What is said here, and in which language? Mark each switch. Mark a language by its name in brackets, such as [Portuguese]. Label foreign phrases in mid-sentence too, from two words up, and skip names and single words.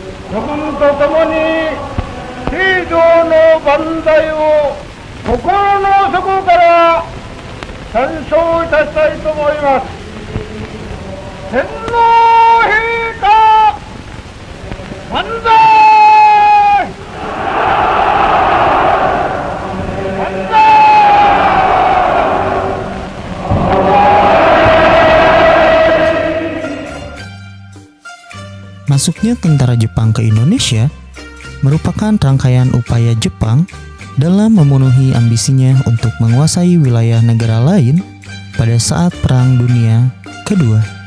[Japanese] 諸君と共に平常の万歳を心の底から賛唱いたしたいと思います。天皇陛下万歳。 [Indonesian] Masuknya tentara Jepang ke Indonesia merupakan rangkaian upaya Jepang dalam memenuhi ambisinya untuk menguasai wilayah negara lain pada saat Perang Dunia Kedua.